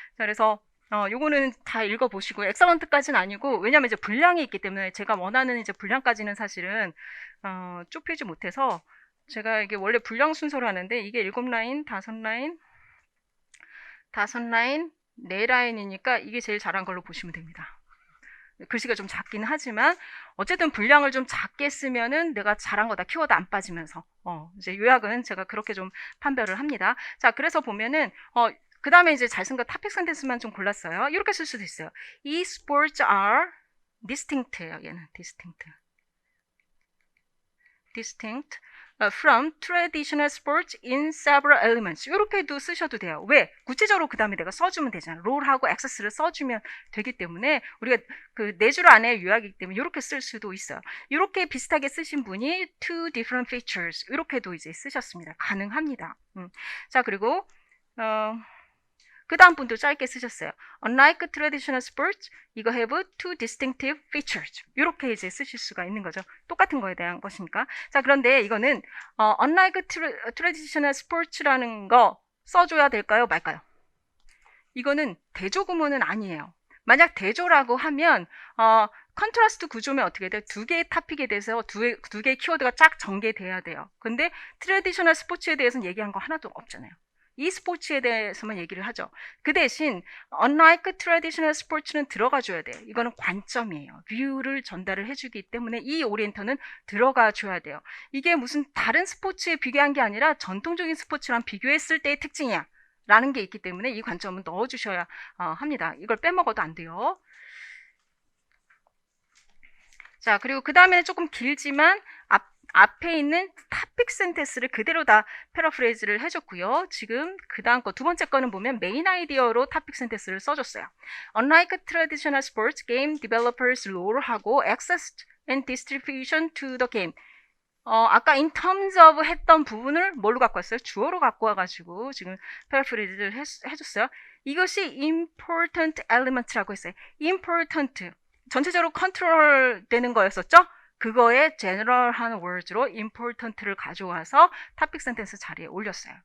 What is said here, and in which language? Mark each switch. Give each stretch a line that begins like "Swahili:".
Korean: 자, 그래서 요거는 다 읽어보시고 엑설런트까지는 아니고 왜냐면 이제 분량이 있기 때문에 제가 원하는 이제 분량까지는 사실은 좁히지 못해서 제가 이게 원래 분량 순서로 하는데 이게 7라인, 5라인, 5라인, 4라인이니까 이게 제일 잘한 걸로 보시면 됩니다. 글씨가 좀 작긴 하지만 어쨌든 분량을 좀 작게 쓰면은 내가 잘한 거다. 키워드 안 빠지면서 이제 요약은 제가 그렇게 좀 판별을 합니다. 자, 그래서 보면은 그 다음에 이제 잘 쓴 거 탑픽 센텐스만 좀 골랐어요. 이렇게 쓸 수도 있어요.
English: 이 sports are distinct예요.
Korean: 얘는
English: distinct from traditional sports in several elements.
Korean: 이렇게도 쓰셔도 돼요. 왜? 구체적으로 그 다음에 내가 써주면 되잖아. 롤하고 액세스를 써주면 되기 때문에 우리가 그 4줄 안에 요약이기 때문에 이렇게 쓸 수도 있어요. 이렇게 비슷하게 쓰신 분이
English: two different features
Korean: 이렇게도 이제 쓰셨습니다. 가능합니다. 자, 그리고 그 다음 분도 짧게 쓰셨어요.
English: Unlike traditional sports,
Korean: 이거
English: have two distinctive features.
Korean: 이렇게 이제 쓰실 수가 있는 거죠. 똑같은 거에 대한 것이니까. 자, 그런데 이거는
English: unlike traditional sports
Korean: 라는 거 써줘야 될까요? 말까요? 이거는 대조 구문은 아니에요. 만약 대조라고 하면 컨트라스트 구조면 어떻게 돼요? 2개의 탑픽에 대해서 두 개의 키워드가 쫙 전개돼야 돼요. 근데 트레디셔널 스포츠에 대해서는 얘기한 거 하나도 없잖아요. 이 스포츠에 대해서만 얘기를 하죠. 그 대신
English: unlike traditional sports
Korean: 는 들어가 줘야 돼요. 이거는 관점이에요. 뷰를 전달을 해주기 때문에 이 오리엔터는 들어가 줘야 돼요. 이게 무슨 다른 스포츠에 비교한 게 아니라 전통적인 스포츠랑 비교했을 때의 특징이야 라는 게 있기 때문에 이 관점은 넣어주셔야 합니다. 이걸 빼먹어도 안 돼요. 자, 그리고 그 다음에는 조금 길지만 앞에 있는 topic sentence를 그대로 다 패러프레이즈를 해줬고요. 지금 그 다음 거 두 번째 거는 보면 메인 아이디어로 topic sentence를 써줬어요.
English: Unlike traditional sports, game developers role
Korean: 하고
English: access and distribution to the game.
Korean: 아까 in terms of 했던 부분을 뭘로 갖고 왔어요? 주어로 갖고 와가지고 지금 패러프레이즈를 해줬어요. 이것이
English: important element
Korean: 라고 했어요. important. 전체적으로 컨트롤 되는 거였었죠? 그거에 general한 words로 important를 가져와서 topic sentence 자리에 올렸어요.